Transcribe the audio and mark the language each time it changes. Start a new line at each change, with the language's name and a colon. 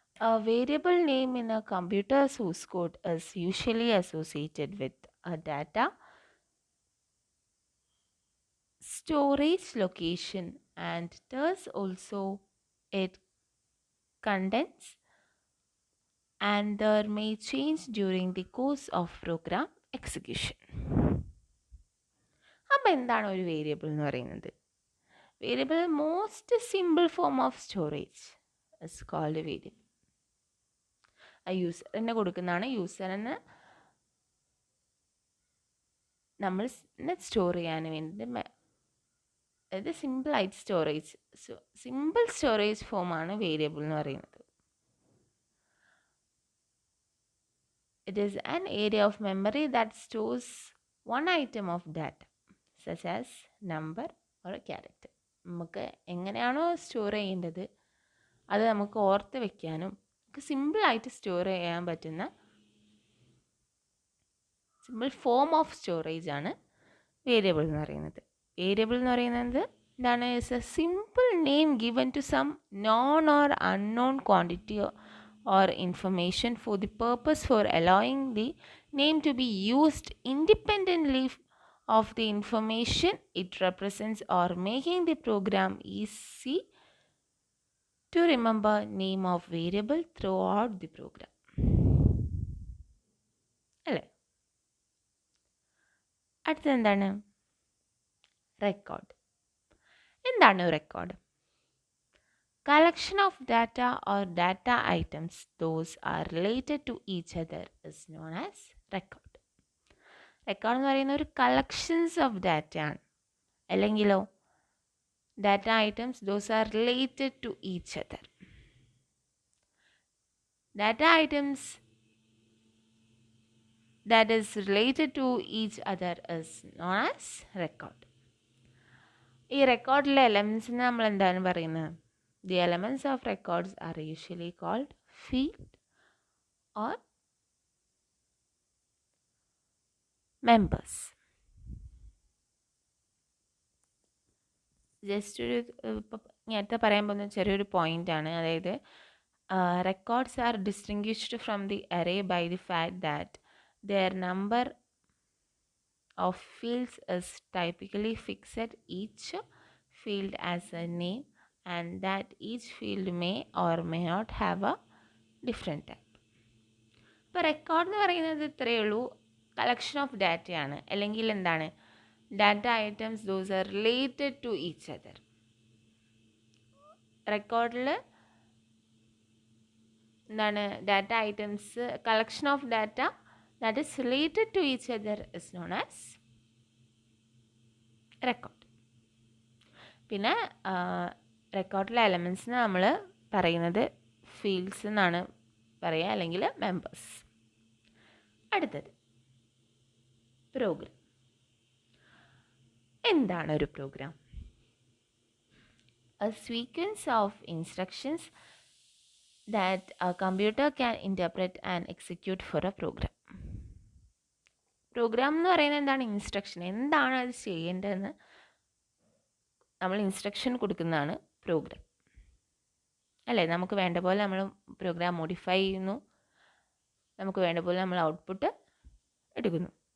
English: A variable name in a computer source code is usually associated with a data storage location, and thus also it contents and there may change during the course of program execution.
Malayalam: അപ്പോൾ എന്താണ് ഒരു variable എന്ന് പറയുന്നത്?
English: Variable most simple form of storage is called variable.
Malayalam: ആ യൂസറിന് കൊടുക്കുന്നതാണ്. യൂസറിന് നമ്മൾ store ചെയ്യാൻ വേണ്ടി അതായത് സിമ്പിളായിട്ട് സ്റ്റോറേജ് സിമ്പിൾ സ്റ്റോറേജ് ഫോമാണ് വേരിയബിൾ എന്ന് പറയുന്നത്.
English: It is an area of memory that stores one item of data, such as number or a character.
Malayalam: നമുക്ക് എങ്ങനെയാണോ സ്റ്റോർ ചെയ്യേണ്ടത് അത് നമുക്ക് ഓർത്ത് വെക്കാനും നമുക്ക് സിമ്പിളായിട്ട് സ്റ്റോർ ചെയ്യാൻ പറ്റുന്ന സിമ്പിൾ ഫോം ഓഫ് സ്റ്റോറേജ് ആണ് വേരിയബിൾ എന്ന് പറയുന്നത്. വേരിയബിൾ എന്ന് പറയുന്നത് എന്താണ്?
English: Is a simple name given to some known or unknown quantity or information for the purpose for allowing the name to be used independently of the information it represents or making the program easy to remember name of variable throughout the program.
Malayalam: അല്ലേ? അടുത്തത് എന്താണ്? Record. എന്താണ് record?
English: Collection of data or data items those are related to each other is known as record. Record
Malayalam: എന്ന് പറയുന്ന ഒരു
English: collections of data
Malayalam: ആണ്. അല്ലെങ്കിലോ
English: Data items those are related to each other. Data items that is related to each other is known as record.
Malayalam: ഈ റെക്കോർഡിലെ എലമെൻസിന് നമ്മൾ എന്താണ് പറയുന്നത്?
English: The elements of records are usually called field or members.
Malayalam: Just ഒരു നേരത്തെ പറയാൻ പോകുന്ന ചെറിയൊരു പോയിൻ്റാണ്.
English: അതായത് records are distinguished from the array by the fact that their number of fields is typically fixed. Each field has a name and that each field may or may not have a different type.
Malayalam: ഇപ്പോൾ record എന്ന് പറയുന്നത് ഇത്രയേ ഉള്ളൂ,
English: Collection of ഡാറ്റയാണ്.
Malayalam: അല്ലെങ്കിൽ എന്താണ്?
English: Data items those are related to each other.
Malayalam: റെക്കോർഡിൽ എന്താണ്?
English: Data items collection of data that is related to each other is known as record.
Malayalam: പിന്നെ റെക്കോർഡിലെ എലമെൻസിന് നമ്മൾ പറയുന്നത് ഫീൽഡ്സ് എന്നാണ് പറയുക, അല്ലെങ്കിൽ മെമ്പേഴ്സ്. അടുത്തത് പ്രോഗ്രാം. എന്താണ് ഒരു programme?
English: A sequence of instructions that a computer can interpret and execute for a program.
Malayalam: Programme എന്ന് പറയുന്നത് എന്താണ്? ഇൻസ്ട്രക്ഷൻ. എന്താണ് അത് ചെയ്യേണ്ടതെന്ന് നമ്മൾ ഇൻസ്ട്രക്ഷൻ കൊടുക്കുന്നതാണ് പ്രോഗ്രാം. അല്ലേ? നമുക്ക് വേണ്ട പോലെ നമ്മൾ പ്രോഗ്രാം മോഡിഫൈ ചെയ്യുന്നു, നമുക്ക് വേണ്ട പോലെ നമ്മൾ ഔട്ട്പുട്ട് എടുക്കുന്നു.